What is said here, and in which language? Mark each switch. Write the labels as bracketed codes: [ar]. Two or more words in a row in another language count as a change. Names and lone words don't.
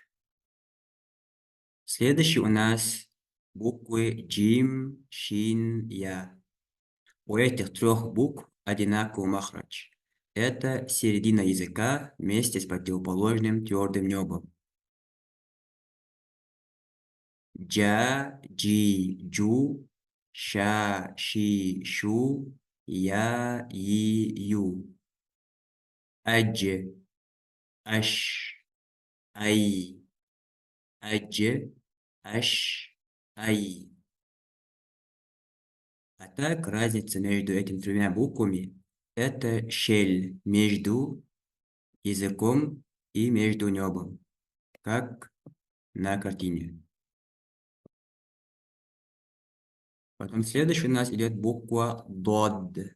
[ru] Следующий у нас буквы Джим, Шин, Я. У этих трех букв одинаковый махрадж. Это середина языка вместе с противоположным твердым небом. [ar] جَ، جِ, جُ، شَ، شِ، شُ، يَ، يِ، يُ. أَجْ، أَشْ، أَيْ. أَجْ، أَشْ، أَيْ. [ru] А так разница между этими тремя буквами – это щель между языком и между небом, как на картине. Потом следующий у нас идет буква ДОД.